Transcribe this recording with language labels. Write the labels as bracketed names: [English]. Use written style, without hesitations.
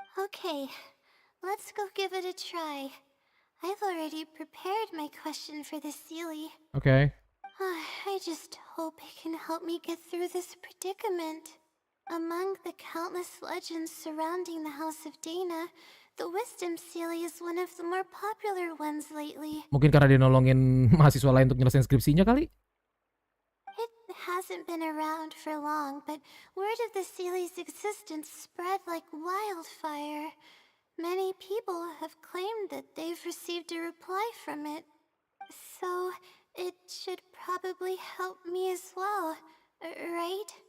[English] Okay, let's go give it a try. I've already prepared my question for the Sealy. Okay. I just hope it can help me get through this predicament. Among the countless legends surrounding the House of Dana, the Wisdom Seal is one of the more popular ones lately. [Indonesian] Mungkin karena dia nolongin mahasiswa lain untuk nyelesain skripsinya kali. [English] It hasn't been around for long, but word of the Sealy's existence spread like wildfire. Many people have claimed that they've received a reply from it. So, it should probably help me as well, right?